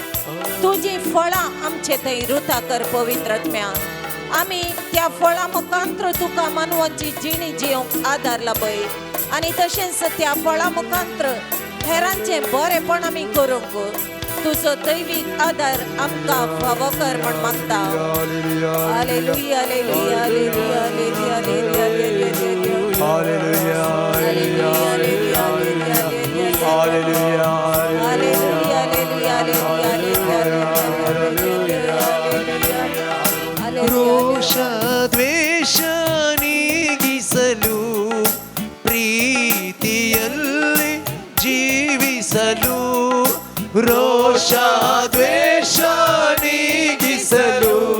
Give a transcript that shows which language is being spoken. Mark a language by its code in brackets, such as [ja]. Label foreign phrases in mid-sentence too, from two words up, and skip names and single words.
[kok] तुझी फळां आमचे थंय रुता कर पवित्रत्म्या आमी त्या फळां मुखांत्र तुका मानवाची जिणी जिवंक आदार लाभय आणि तशेंच त्या फळां मुखांत्र हेरांचे बरेपण आमी करूंक तुजो दैवीक आदार आमकां फावो कर म्हण मागता हालेलुया हालेलुया हालेलुया हालेलुया हालेलुया [kn] ರೋಷ ದ್ವೇಷ ನೀಗಿಸಲು ಪ್ರೀತಿಯಲ್ಲಿ ಜೀವಿಸಲು ರೋಷ ದ್ವೇಷ ನೀಗಿಸಲು